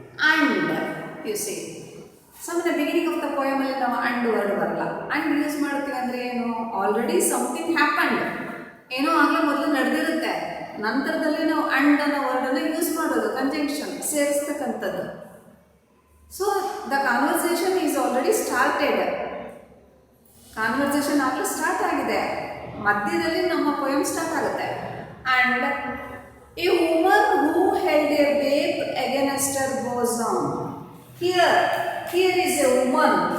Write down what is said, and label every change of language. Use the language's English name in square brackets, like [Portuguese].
[English] and you see some in the beginning of the poem [Kannada] ಅಲ್ಲಿ ನಾವು [English] and word [Kannada] ಬರಲ್ಲ. and use ಮಾಡ್ತೀವಿ ಅಂದರೆ ಏನು? [English] already something happened, [Kannada] ಏನೋ ಆಗಲೇ ಮೊದಲು ನಡೆದಿರುತ್ತೆ, ನಂತರದಲ್ಲಿ ನಾವು and ಅನ್ನೋ ವರ್ಡನ್ನು ಯೂಸ್ ಮಾಡೋದು, conjunction ಸೇರಿಸ್ತಕ್ಕಂಥದ್ದು. [English] So the conversation is already started. [Kannada] Conversation ಆಗಲೇ ಸ್ಟಾರ್ಟ್ ಆಗಿದೆ, ಮಧ್ಯದಲ್ಲಿ ನಮ್ಮ ಪೋಯಮ್ ಸ್ಟಾರ್ಟ್ ಆಗುತ್ತೆ. [English] and a woman who held a babe against her bosom. Here is a woman.